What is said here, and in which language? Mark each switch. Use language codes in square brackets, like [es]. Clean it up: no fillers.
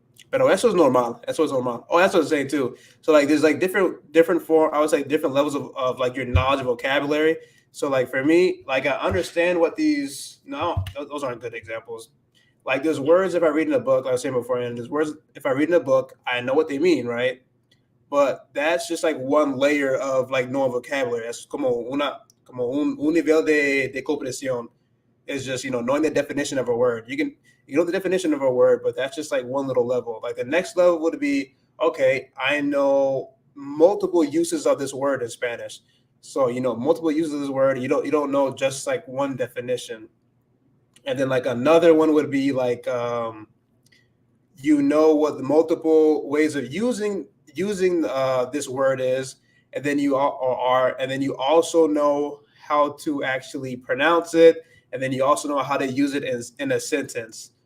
[es] Pero eso es normal. [en] Eso es normal. Oh, that's what I was saying too. So like there's like different form, I would say different levels of like your knowledge of vocabulary. So like for me, like I understand what these no, those aren't good examples. Like there's words if I read in a book, like I was saying before, and there's words if I read in a book, I know what they mean, right? But that's just like one layer of like knowing vocabulary. That's [es] como un nivel de comprensión. [en] Is just knowing the definition of a word. You know the definition of a word, but that's just like one little level. Like the next level would be okay. I know multiple uses of this word in Spanish, so multiple uses of this word. You don't know just like one definition, and then like another one would be like what the multiple ways of using this word is, and then and then you also know how to actually pronounce it, and then you also know how to use it in a sentence.